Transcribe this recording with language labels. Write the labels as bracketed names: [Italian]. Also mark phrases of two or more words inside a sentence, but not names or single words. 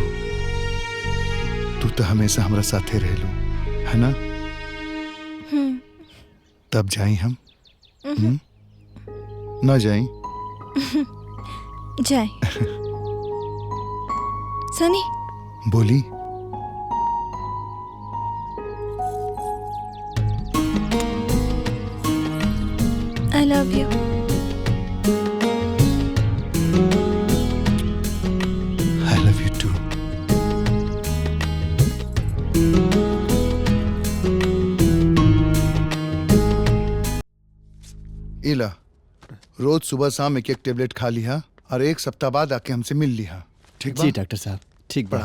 [Bhojpuri] तू तो हमेशा हमरा साथे रहलू, है ना? तब जाई हम? ना जाई? जाए। सनी बोली। [English] I love you. I love you too. [Bhojpuri] इला, रोज सुबह शाम एक एक टेबलेट खा लिया, और एक सप्ताह बाद आके हमसे मिल लिया। ठीक बा? जी डॉक्टर साहब, ठीक बा।